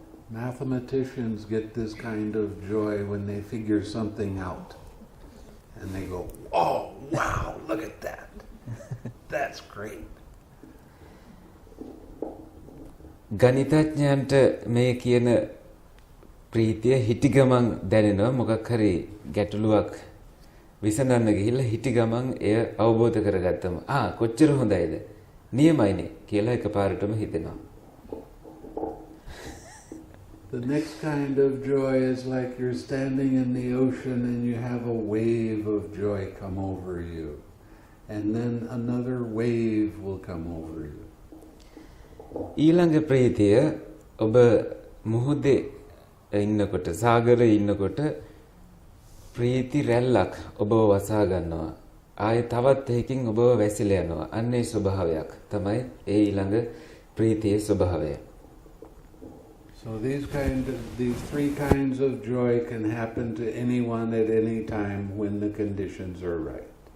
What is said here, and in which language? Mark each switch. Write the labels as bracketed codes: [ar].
[en] Mathematicians get this kind of joy when they figure something out. And they go, oh, wow, look at that. That's great. [si] ගණිතඥයන්ට මේ කියන ප්‍රීතිය හිටි ගමන් දැනෙනවා. මොකක් හරි ගැටලුවක් විසඳන්න ගිහිල්ලා හිටි ගමන් එය අවබෝධ කරගත්තම කොච්චර හොඳයිද නියමයිනේ කියලා එකපාරටම හිතෙනවා. [en] The next kind of joy is like you're standing in the ocean and you have a wave of joy come over you. And then another wave will come over you. [si] ඊළඟ ප්‍රීතිය ඔබ මුහුදේ ඉන්නකොට සාගරේ ඉන්නකොට ප්‍රීති රැල්ලක් ඔබව වසා ගන්නවා. ආයේ තවත් එකකින් ඔබව වැසිලා යනවා. අන්නේ ස්වභාවයක් තමයි ඒ ඊළඟ ප්‍රීතියේ ස්වභාවය. [en] So these 3 kinds of joy can happen to anyone at any time when the conditions are right.